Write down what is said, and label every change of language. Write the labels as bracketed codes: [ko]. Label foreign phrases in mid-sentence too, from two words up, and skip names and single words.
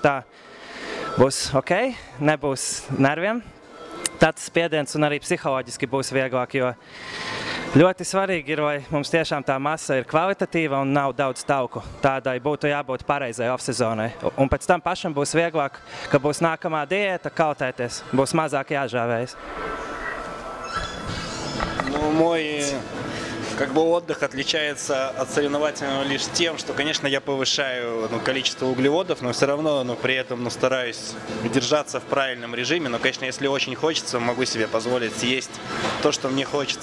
[lv] Tā būs ok, nebūs nerviem, tāds spiediens un arī psiholoģiski būs vieglāk, jo ļoti svarīgi ir, lai mums tiešām tā masa ir kvalitatīva un nav daudz tauku. Tādai būtu jābūt pareizai off-sezonai. Un pēc tam pašam būs vieglāk, ka būs nākamā diēta, kautēties, būs mazāk jāžāvējas. [ru] Ну, мой отдых отличается от соревновательного лишь тем, что, конечно, я повышаю количество углеводов, но все равно при этом стараюсь держаться в правильном режиме. Но, конечно, если очень хочется, могу себе позволить съесть то, что мне хочется.